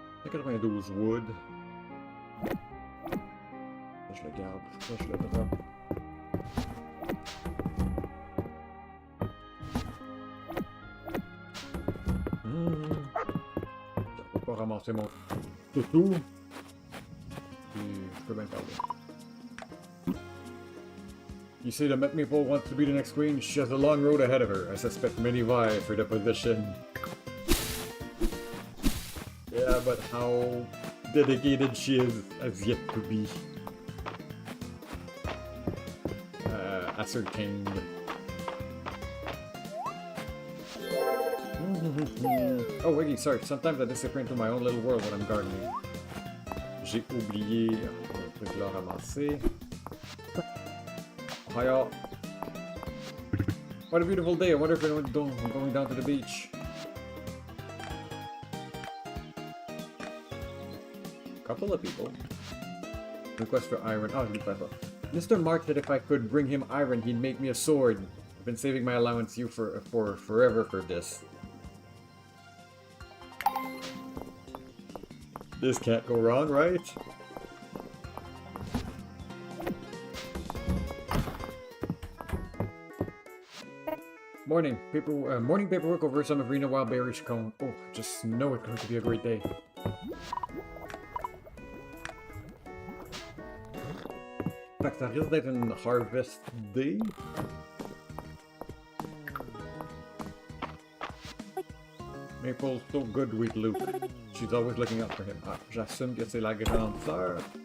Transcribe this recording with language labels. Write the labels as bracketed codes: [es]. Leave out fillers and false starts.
[fr] « 92 wood. Ça, je le garde. Ça, je le drop. Je peux pas ramasser mon toutou. Puis je peux bien parler. [en] You say the Met Maple wants to be the next queen? She has a long road ahead of her. I suspect many vie for the position. Yeah, but how dedicated she is has yet to be ascertained. Oh, Wiggy, sorry. Sometimes I disappear into my own little world when I'm gardening. [fr] J'ai oublié un truc là ramassé. [en] Hi all. What a beautiful day. I wonder if anyone's going down to the beach. Couple of people. Request for iron. Oh, Mr. Mark said if I could bring him iron, he'd make me a sword. I've been saving my allowance for forever for this. This can't go wrong, right? Morning paperwork over some Arena Wild Berries Cone. Oh, just know it's going to be a great day. [fr] Fait que ça risque d'être une harvest day. [en] Maple's so good with Luke. She's always looking out for him. [fr] Ah, j'assume que c'est la grande sœur.